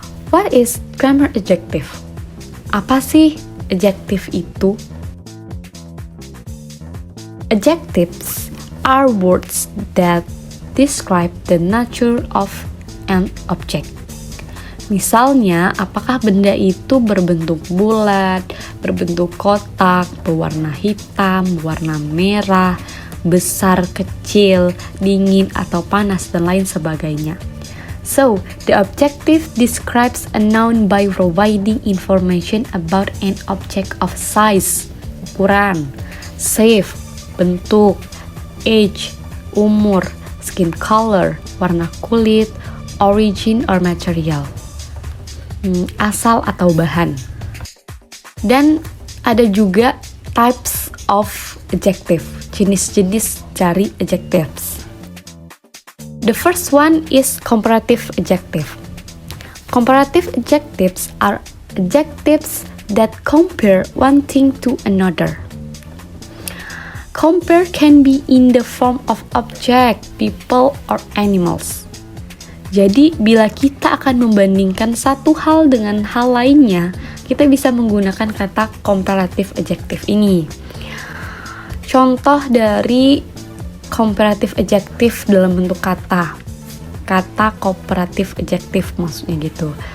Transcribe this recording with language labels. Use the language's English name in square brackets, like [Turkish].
[English] What is grammar adjective? [Indonesian] Apa sih adjective itu? [English] Adjectives are words that describe the nature of an object. [Indonesian] Misalnya, apakah benda itu berbentuk bulat, berbentuk kotak, berwarna hitam, berwarna merah, besar, kecil, dingin, atau panas, dan lain sebagainya. [English] So, the adjective describes a noun by providing information about an object of size, ukuran, shape, bentuk, age, umur, skin color, [Indonesian] warna kulit, [English] origin or material, [Indonesian] asal atau bahan. Dan ada juga [English] types of adjective, [Indonesian] jenis-jenis dari adjectives. [English] The first one is comparative adjective. Comparative adjectives are adjectives that compare one thing to another. Compare can be in the form of object, people, or animals. [Indonesian] Jadi, bila kita akan membandingkan satu hal dengan hal lainnya, kita bisa menggunakan kata comparative adjective ini. Contoh dari comparative adjective dalam bentuk kata comparative adjective maksudnya gitu.